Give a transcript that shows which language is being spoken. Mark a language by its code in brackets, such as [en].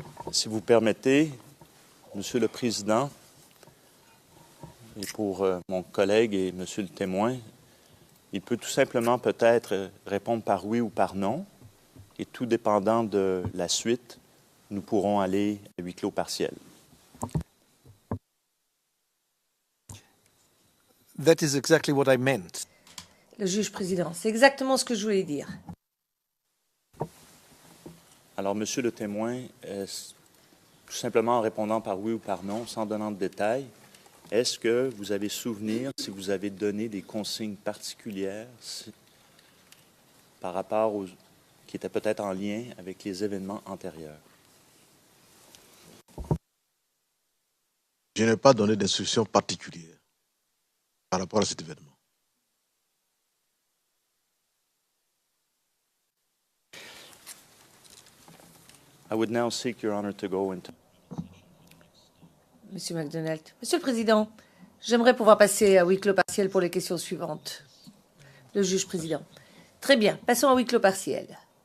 [fr] Si vous permettez, Monsieur le Président, et pour mon collègue et Monsieur le témoin, il peut tout simplement peut-être répondre par oui ou par non, et tout dépendant de la suite, nous pourrons aller à huis clos partiel. [en] That is exactly what I meant. [fr] Le juge président, c'est exactement ce que je voulais dire. Alors, Monsieur le témoin, tout simplement en répondant par oui ou par non, sans donnant de détails, est-ce que vous avez souvenir si vous avez donné des consignes particulières par rapport aux qui étaient peut-être en lien avec les événements antérieurs? Je n'ai pas donné d'instructions particulières par rapport à cet événement. [en] I would now seek your honor to go into... [fr] Monsieur MacDonald. Monsieur le Président, j'aimerais pouvoir passer à huis clos partiel pour les questions suivantes. Le juge président. Très bien, passons à huis clos partiel.